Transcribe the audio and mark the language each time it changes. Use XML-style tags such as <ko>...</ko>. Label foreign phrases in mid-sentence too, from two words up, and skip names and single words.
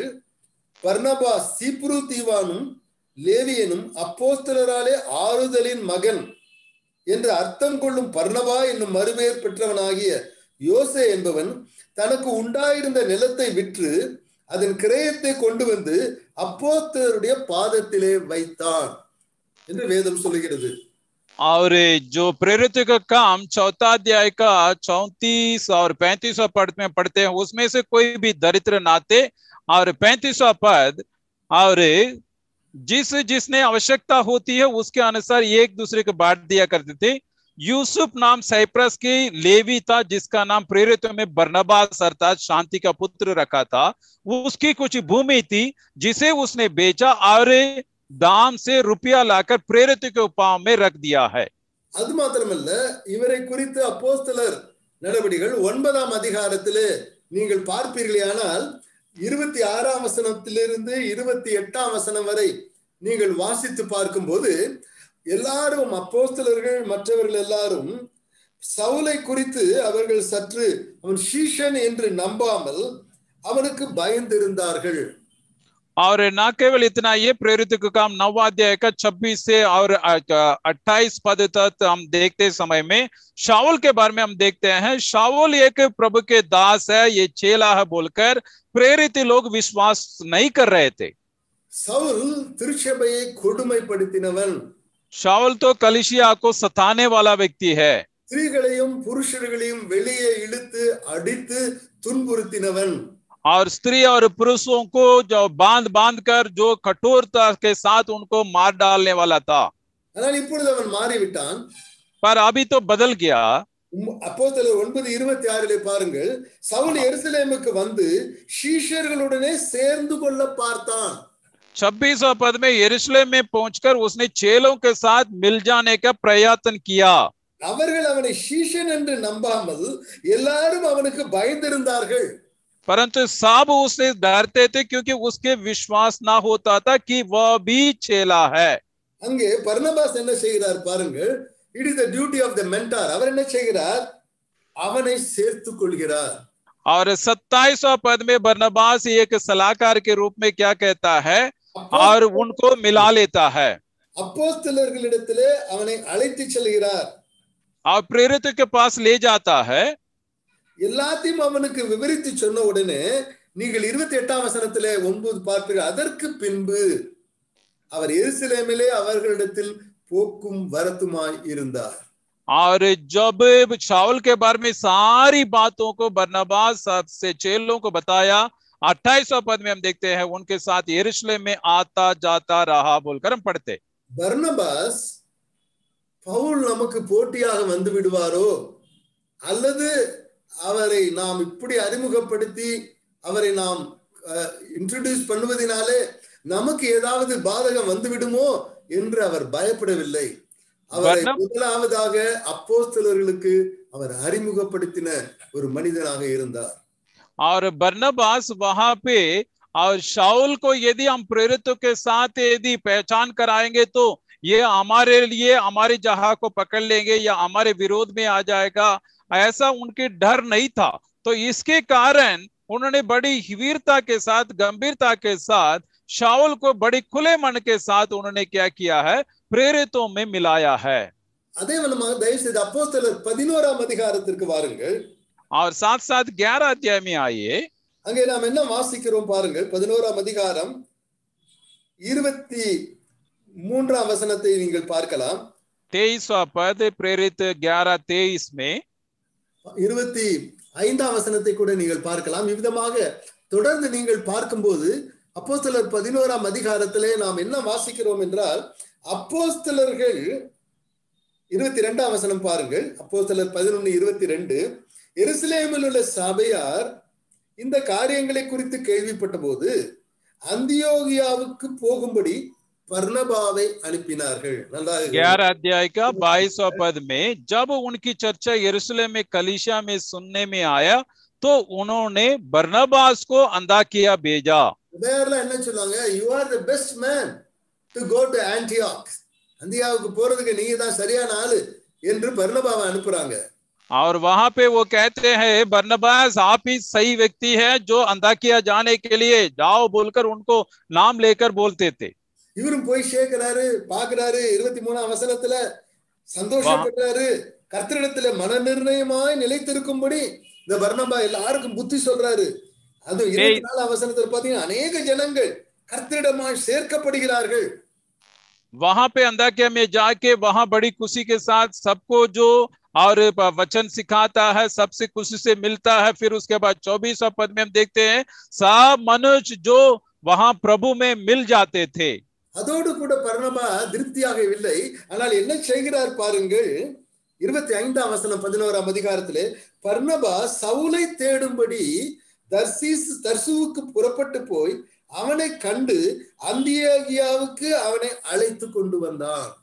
<ta>பர்னபாஸ் சீப்ரு தீவானும் லேவியனும் அப்போஸ்தலராலே ஆறுதலின் மகன் என்று அர்த்தம் கொள்ளும் பர்னபா என்னும் மறுபெயர் பெற்றவனாகிய யோசே என்பவன் தனக்கு உண்டாயிருந்த நிலத்தை விற்று அதன் கிரயத்தை கொண்டு வந்து அப்போஸ்தலருடைய பாதத்திலே வைத்தான் என்று வேதம் சொல்லுகிறது.</ta> <hi>और जो प्रेरित का काम 4 अध्याय का 34 और 35वां पद में पढ़ते हैं, उसमें से कोई भी दरिद्र नाते, और 35वां पद, और जिसने आवश्यकता होती है उसके अनुसार एक दूसरे को बांट दिया करते थे. यूसुफ नाम साइप्रस की लेवी था, जिसका नाम प्रेरितों में बरनबास अर्थात शांति का पुत्र रखा था. उसकी कुछ भूमि थी जिसे उसने बेचा और दाम से रुपया लाकर प्रेरित के पांव में रख दिया है.</hi> <ta>அது மாத்திரமல்ல, இவரை குறித்து அப்போஸ்தலர் நடவடிக்கைகள் 9ஆம் அதிகாரத்திலே நீங்கள் பார்ப்பீர்களேயானால் 26ஆம் வசனத்திலிருந்து 28ஆம் வசனம் வரை நீங்கள் வாசித்து பார்க்கும்போது எல்லாரும் அப்போஸ்தலர்கள் மற்றவர்கள் எல்லாரும் சவுலை குறித்து அவர்கள் சற்று அவன் ஷீஷன் என்று நம்பாமல் அவனுக்கு பயந்திருந்தார்கள்.</ta> <hi>और न केवल इतना, ये प्रेरित का काम 9वां अध्याय का 26 से और 28 पद तक हम देखते समय में शाऊल के बारे में हम देखते हैं। शाऊल एक प्रभु के दास है, ये चेला है बोलकर प्रेरित लोग विश्वास नहीं कर रहे थे।</hi> <ta>சவுல் திருச்சபையை கொடுமைப்படுத்தினவன்.</ta> <hi>शाऊल तो कलीसिया को सताने वाला व्यक्ति है।</hi> <ta>ஸ்திரீகளையும் புருஷர்களையும் வெளியே இழுத்து அடித்து துன்புறுத்தினவன்.</ta> <hi>और स्त्री और पुरुषों को जो बांध कर जो कठोरता के साथ उनको मार डालने वाला था।</hi> <ta>ஆனால் இப்பொழுது அவன் மாறிவிட்டான்.</ta> <hi>पर अभी तो बदल गया।</hi> <ta>அப்போஸ்தலர் 9:26 பாருங்கள், சவுல் எருசலேமுக்கு வந்து சீஷர்களுடனே சேர்ந்து கொள்ள பார்த்தான்.</ta> <hi>26वां पद में यरूशलेम में पहुंचकर उसने चेलों के साथ मिल जाने का प्रयत्न किया।</hi> <ta>அவர்கள் அவனை சீஷன் என்று நம்பாமல் எல்லாரும் அவனுக்கு பயந்திருந்தார்கள்.</ta> <hi>परंतु सब उससे डरते थे क्योंकि उसके विश्वास ना होता था कि वह भी चेला है।</hi> <ta>அங்கே பர்னபாஸ் என்ன செய்கிறார் பாருங்கள்,</ta> <en>it is the duty of the mentor.</en> <ta>அவர் என்ன செய்கிறார்? அவனை சேர்த்துக் கொள்கிறார்.</ta> <hi>और 27वां पद में बरनबास एक सलाहकार के रूप में क्या कहता है और उनको मिला लेता है।</hi> <ta>அப்போஸ்தலர்களிடத்திலே அவனை அழைத்து செல்கிறார்.</ta> <hi>और प्रेरित के पास ले जाता है।</hi> <ta>எல்லாத்தையும் அவனுக்கு விவரித்து சொன்ன உடனே நீங்கள் 28ஆம் வசனத்திலே 9 பார்ப்பீர்கள். அதற்கு பின்பு அவர் எருசலேமிலே அவர்களிடத்தில் போக்கும் வரத்துமாய் இருந்தார்.</ta> <hi>और जब शाऊल के बारे में सारी बातों को बरनबास से चेलों को बताया, 28वां पद में हम देखते हैं उनके साथ यरूशलेम में आता जाता रहा बोलकर हम पढ़ते।</hi> <ta>பர்னபாஸ் பவுல் நமக்கு போட்டியாக வந்து விடுவாரோ, அல்லது அவரை நாம் இப்படி அறிமுகப்படுத்தி அவரை நாம் இன்ட்ரோடியூஸ் பண்ணுவதனாலே நமக்கு ஏதாவது பாதகம் வந்து விடுமோ என்று அவர் பயப்படவில்லை. அவரை முதலாவதாக அப்போஸ்தலர்களுக்கு அவர் அறிமுகப்படுத்தின ஒரு மனிதனாக இருந்தார்.</ta> <hi>और बरनबास वहां पे और शाऊल को यदि हम प्रेरितों के साथ यदि पहचान कराएंगे तो ये हमारे लिए हमारी जगह को पकड़ लेंगे या हमारे विरोध में आ जाएगा, ऐसा उनके डर नहीं था। तो इसके कारण उन्होंने बड़ी वीरता के साथ, गंभीरता के साथ शाऊल को बड़ी खुले मन के साथ उन्होंने क्या किया है, प्रेरितों में मिलाया है।</hi> <ta>அதே விதமாக தயவு செய்து அப்போஸ்தலர் 11ஆம் அதிகாரத்திற்கு வாருங்கள்.</ta> <hi>और साथ साथ 11 अध्याय में आइए।</hi> <ta>அங்கே நாம் என்ன வாசிக்கிறோம் பாருங்கள். 11ஆம் அதிகாரம் 23ஆம் வசனத்தை நீங்கள் பார்க்கலாம்.</ta> <hi>23वां पद प्रेरित 11:23 में</hi> <ta>25ஆம் வசனத்தை கூட நீங்கள் பார்க்கலாம். இவ்விதமாக தொடர்ந்து நீங்கள் பார்க்கும்போது அப்போஸ்தலர் 11ஆம் அதிகாரத்திலே நாம் என்ன வாசிக்கிறோம் என்றால், அப்போஸ்தலர்கள் 22ஆம் வசனம் பாருங்கள். அப்போஸ்தலர் 11:22, எருசலேமில் உள்ள சபையார் இந்த காரியங்களை குறித்து கேள்விப்பட்ட போது அந்தியோகியாவுக்கு போகும்படி बरनबाவை அனுப்பினார்கள்.</ta> <hi>11 अध्याय का 22वां पद में जब उनकी चर्चा यरूशलेम में कलीसिया में सुनने में आया तो उन्होंने बरनबास को अंताकिया भेजा।</hi> <ta>என்ன சொல்றாங்க?</ta> <en>you are the best man to go to Antioch.</en> <ta>அந்தியோகியாவுக்கு போறதுக்கு நீங்க தான் சரியான ஆளு என்று பர்னபாவை அனுப்புறாங்க.</ta> <hi>और वहां पे वो कहते हैं बरनबास आप ही सही व्यक्ति है जो अंताकिया जाने के लिए जाओ बोलकर उनको नाम लेकर बोलते थे।</hi> <ta>இவரும் போய் சேர்க்கிறாரு, பாக்குறாரு. 23ஆம் வசனத்துல சந்தோஷப்படுறாரு. கர்த்தரிடத்துல மன நிர்ணயமாய் நிலைத்திருக்கும்படி இந்த பர்னபா எல்லாருக்கும் புத்தி சொல்றாரு. அது 24ஆம் வசனத்துல பாத்தீங்கன்னா அநேக ஜனங்கள் கர்த்தரிடமாய் சேர்க்கப்படுகிறார்கள்.</ta> <hi>वहां पे अंताकिया में जाके वहां बड़ी खुशी के साथ सबको जो और वचन सिखाता है, सबसे खुशी से मिलता है। फिर उसके बाद 24वां पद में हम देखते हैं सब मनुष्य जो वहां प्रभु में मिल जाते थे।</hi> <ta>அதோடு கூட பர்னபா திருப்தியாகவில்லை. ஆனால் என்ன செய்கிறார் பாருங்கள். 25ஆம் வசனம் 11ஆம் அதிகாரத்திலே பர்னபா சவுலை தேடும்படி தர்சுவுக்கு புறப்பட்டு போய் அவனை கண்டு அந்தியோகியாவுக்கு அவனை அழைத்து கொண்டு வந்தான்.</ta>